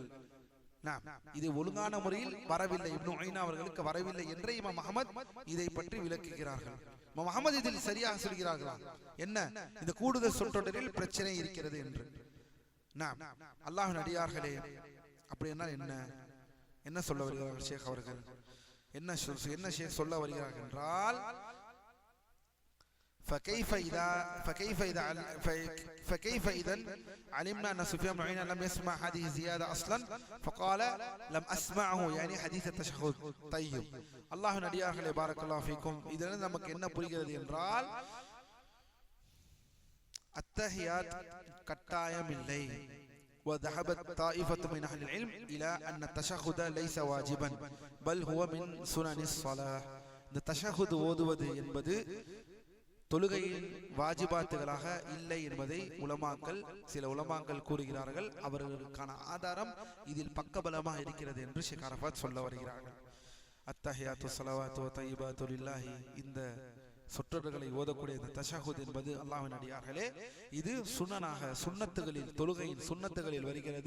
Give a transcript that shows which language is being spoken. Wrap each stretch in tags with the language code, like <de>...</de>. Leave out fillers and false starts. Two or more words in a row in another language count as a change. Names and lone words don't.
<ta>இது ஒழுங்கான முறையில் வரவில்லை, இப்னு உய்னா அவர்களுக்கு வரவில்லை என்று இமாம் அஹ்மத் இதை பற்றி விளக்குகிறார்கள். இமாம் அஹ்மத் இதில் சரியாக சொல்கிறார்களா என்ன? இந்த கூடுதல் சொற்றொடரில் பிரச்சனை இருக்கிறது என்று. அல்லாஹ்வின் அடியார்களே, அப்படி என்ன என்ன சொல்ல வருகிறார்கள் ஷேக் அவர்கள்? என்ன ஷேக் சொல்ல வருகிறார்கள் என்றால்,</ta> <ar>فكيف إذا علمنا أن سفيان بن عيينة لم يسمع هذه الزيادة أصلا فقال لم أسمعه يعني حديث التشهد. طيب الله நடிகார்களே بارك الله فيكم,</ar> <ta>இதிலிருந்து நமக்கு என்ன புரிகிறது என்றால், அத்தஹியாத் கட்டாயம் இல்லை.</ta> <ar>وذهبت طائفة من أهل العلم إلى أن التشهد ليس واجبا بل هو من سنن الصلاة.</ar> <ta>இந்த தஷஹுத் ஓதுவது என்பது தொழுகையின் வாஜிபாத்துகளாக இல்லை என்பதை சில உலமாக்கள் கூறுகிறார்கள். அவர்களுக்கான ஆதாரம் இதில் பக்கபலமாக இருக்கிறது என்று ஷேக் அரஃபாத் சொல்ல வருகிறார்கள்.</ta> <ar>التحيات الصلوات والطيبات لله,</ar> <ta>இந்த சொற்றொடர்களை ஓதக்கூடிய இந்த தஷஹுத் என்பது அல்லாஹ்வின் அடியார்களே, இது சுன்னனாக, சுன்னத்துகளில், தொழுகையின் சுன்னத்துகளில் வருகிறது.</ta>